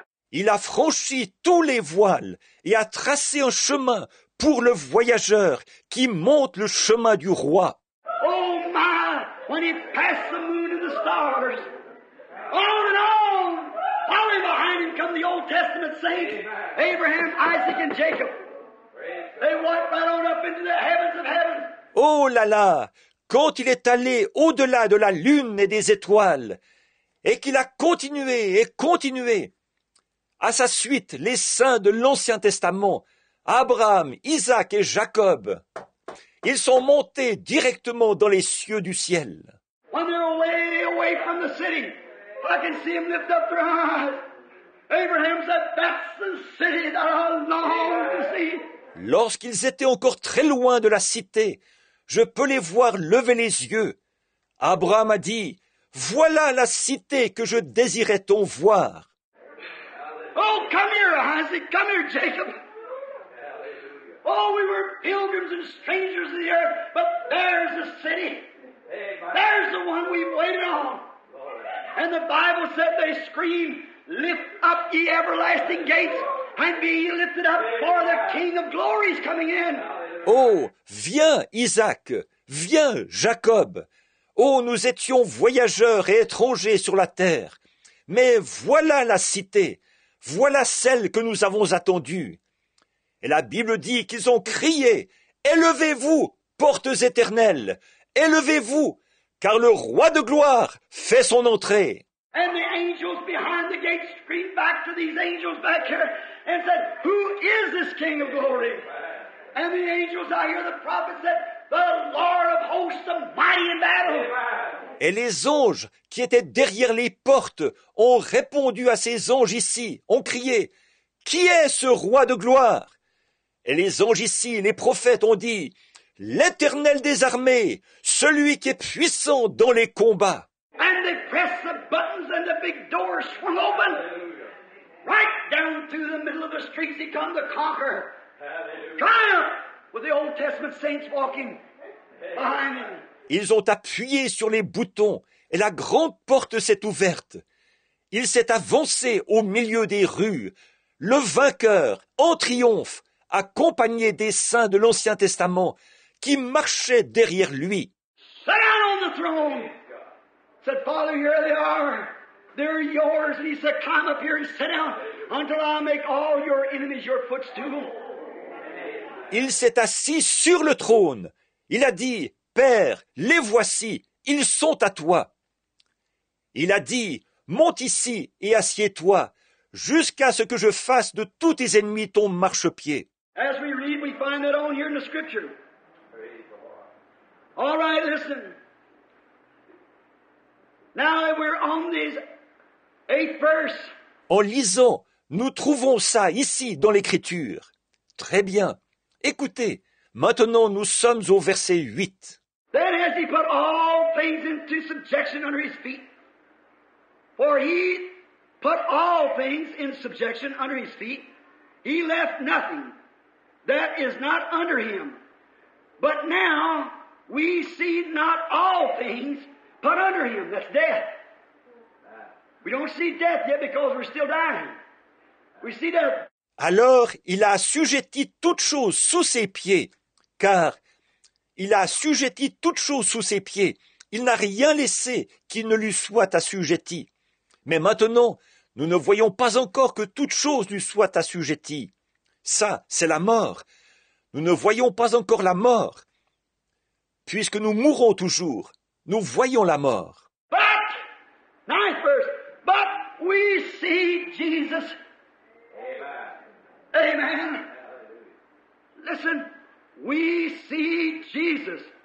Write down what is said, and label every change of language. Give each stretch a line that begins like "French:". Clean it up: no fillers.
French: Il a franchi tous les voiles et a tracé un chemin pour le voyageur qui monte le chemin du roi.
English: Oh my, when he passed the moon and the stars, on and on, following behind him come the Old Testament saints, Abraham, Isaac, and Jacob. They went right on up into the heavens of heaven.
French: Oh là là, quand il est allé au-delà de la lune et des étoiles, et qu'il a continué et continué, à sa suite, les saints de l'Ancien Testament, Abraham, Isaac et Jacob, ils sont montés directement dans les cieux du ciel.
English: When they're way away from the city, I can see them lift up their eyes. Abraham said, "That's the city that I long to see."
French: Lorsqu'ils étaient encore très loin de la cité, je peux les voir lever les yeux. Abraham a dit, « Voilà la cité que je désirais tant voir. »
English: Oh, come here, Isaac. Come here, Jacob. Oh, we were pilgrims and strangers in the earth, but there's the city. There's the one we've waited on. And the Bible said they screamed, "Lift up ye everlasting gates, and be ye lifted up, for the King of glory is coming in."
French: Oh, viens, Isaac, viens, Jacob. Oh, nous étions voyageurs et étrangers sur la terre. Mais voilà la cité, voilà celle que nous avons attendue. Et la Bible dit qu'ils ont crié, « Élevez-vous, portes éternelles, élevez-vous, car le roi de gloire fait son entrée. »
English: And the angels behind the gate screamed back to these angels back here and said, "Who is this King of glory?" And the angels out here, the prophet said, "The Lord of hosts, the mighty in battle."
French: Et les anges qui étaient derrière les portes ont répondu à ces anges ici, ont crié, « Qui est ce roi de gloire ?» Et les anges ici, les prophètes ont dit, « L'Éternel des armées, celui qui est puissant dans les combats. »
English: And they pressed the buttons and the big doors swung open. Right down through the middle of the streets he come to conquer. Triumph with the Old Testament saints walking behind him.
French: Ils ont appuyé sur les boutons et la grande porte s'est ouverte. Il s'est avancé au milieu des rues, le vainqueur, en triomphe, accompagné des saints de l'Ancien Testament qui marchaient derrière lui.
English: Sit down on the throne. Said, "Father, here they are. They're yours." And he said, "Climb up here and sit down until I make all your enemies your footstool."
French: Il s'est assis sur le trône. Il a dit, « Père, les voici, ils sont à toi. » Il a dit, « Monte ici et assieds-toi, jusqu'à ce que je fasse de tous tes ennemis ton marchepied. »
English: As we read, we find that on here in the Scripture. All right, listen. Now we're on this 8th verse.
French: En lisant, nous trouvons ça ici dans l'Écriture. Très bien. Écoutez, maintenant nous sommes au verset 8.
English: Then has he put all things into subjection under his feet. For he put all things in subjection under his feet. He left nothing that is not under him. But now we see not all things put under him. That's death. We don't see death yet because we're still dying. We see death.
French: Alors il a assujetti toutes choses sous ses pieds, car il a assujetti toutes choses sous ses pieds. Il n'a rien laissé qui ne lui soit assujetti. Mais maintenant, nous ne voyons pas encore que toute chose lui soit assujettie. Ça, c'est la mort. Nous ne voyons pas encore la mort. Puisque nous mourrons toujours, nous voyons la mort.
English: But, 9th verse, but we see Jesus. Amen. Listen, we see Jesus.